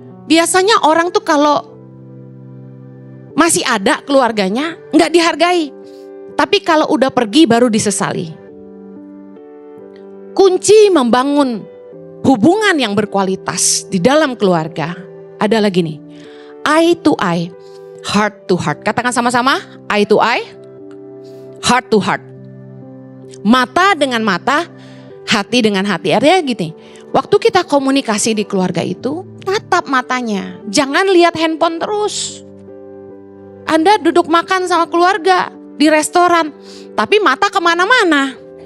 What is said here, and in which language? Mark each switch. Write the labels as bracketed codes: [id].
[id] Biasanya orang tuh kalau masih ada keluarganya nggak dihargai. Tapi kalau udah pergi baru disesali. Kunci membangun hubungan yang berkualitas di dalam keluarga adalah gini. [en] Eye to eye, heart to heart. [id] Katakan sama-sama, [en] eye to eye, heart to heart. [id] Mata dengan mata, hati dengan hati. Artinya gini, waktu kita komunikasi di keluarga itu, tatap matanya. Jangan lihat handphone terus. Anda duduk makan sama keluarga di restoran, tapi mata kemana-mana.